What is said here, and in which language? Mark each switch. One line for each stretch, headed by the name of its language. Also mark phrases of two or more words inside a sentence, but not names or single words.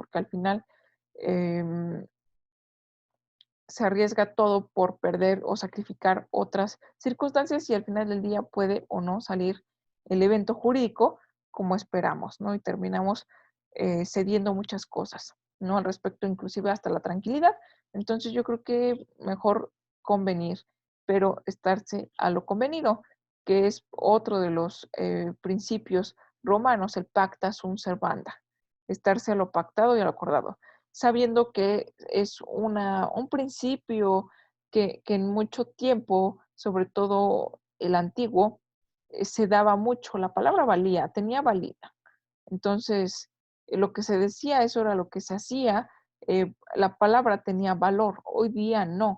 Spanish: Porque al final se arriesga todo por perder o sacrificar otras circunstancias y al final del día puede o no salir el evento jurídico como esperamos, ¿no? Y terminamos cediendo muchas cosas, ¿no? Al respecto, inclusive hasta la tranquilidad. Entonces yo creo que mejor convenir, pero estarse a lo convenido, que es otro de los principios romanos, el
Latin: pacta sunt servanda,
Spanish: estarse a lo pactado y a lo acordado, sabiendo que es un principio que en mucho tiempo, sobre todo el antiguo, se daba mucho, la palabra valía, tenía valía. Entonces, lo que se decía, eso era lo que se hacía, la palabra tenía valor, hoy día no.